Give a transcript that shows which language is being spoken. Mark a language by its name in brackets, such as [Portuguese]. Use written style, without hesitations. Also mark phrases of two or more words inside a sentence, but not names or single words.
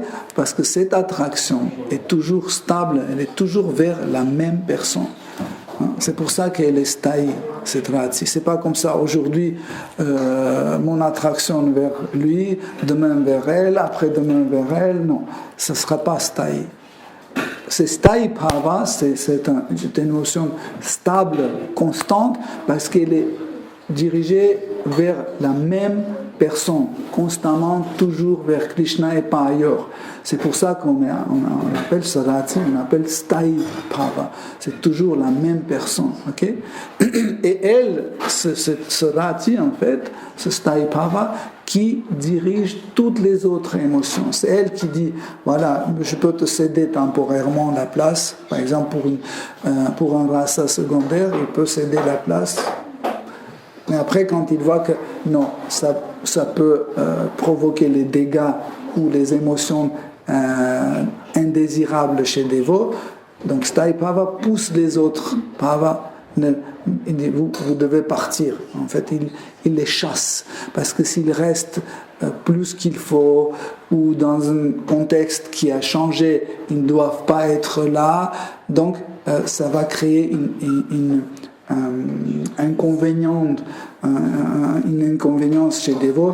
[French] Parce que cette attraction est toujours stable, elle est toujours vers la même personne. Hein? C'est pour ça qu'elle est sthai, cette rati. C'est pas comme ça, aujourd'hui, mon attraction vers lui, demain vers elle, après-demain vers elle. Non, ça ne sera pas sthai. C'est [Sanskrit] स्थायि भाव, [French] c'est une émotion stable, constante, parce qu'elle est dirigée vers la même personne, constamment, toujours vers Krishna et pas ailleurs. C'est pour ça qu'on appelle ce rati, on appelle [Sanskrit] स्थायि भाव. [French] C'est toujours la même personne. Okay? Et elle, ce rati, en fait, ce [Sanskrit] स्थायि भाव, [French] qui dirige toutes les autres émotions. C'est elle qui dit, voilà, je peux te céder temporairement la place. Par exemple, pour un rasa secondaire, il peut céder la place. Mais après, quand il voit que non, ça peut provoquer les dégâts ou les émotions indésirables chez Devo, donc [Sanskrit] स्थायि भाव [French] pousse les autres bhava. Il dit, vous devez partir. En fait, il les chasse. Parce que s'ils restent plus qu'il faut, ou dans un contexte qui a changé, ils ne doivent pas être là. Donc, ça va créer une inconvénience chez Devo.